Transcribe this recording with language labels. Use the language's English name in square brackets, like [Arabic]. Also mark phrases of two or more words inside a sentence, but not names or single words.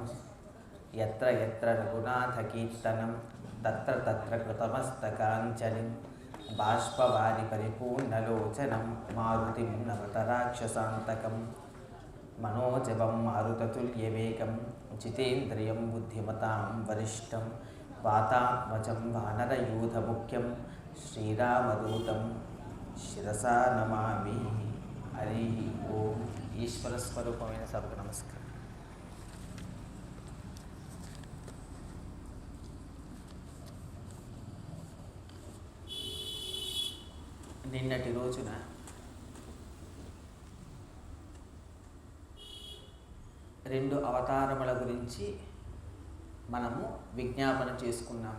[Sanskrit] यत्र यत्र रघुनाथकीर्तनं तत्र तत्र कृतमस्तकाञ्जलिं बाष्पवारि परिपूर्णलोचनं मारुतिं नमत राक्षसान्तकं। मनोजवं मारुततुल्यवेगं जितेन्द्रियं बुद्धिमतां वरिष्ठं वातात्मजं वानरयूथमुख्यं श्रीरामदूतं शिरसा नमामि। हरि ओं। [Telugu] ఈశ్వరస్వరూపమైన సభకు నమస్కారం. నిన్నటి రోజున రెండు అవతారముల గురించి మనము విజ్ఞాపన చేసుకున్నాము.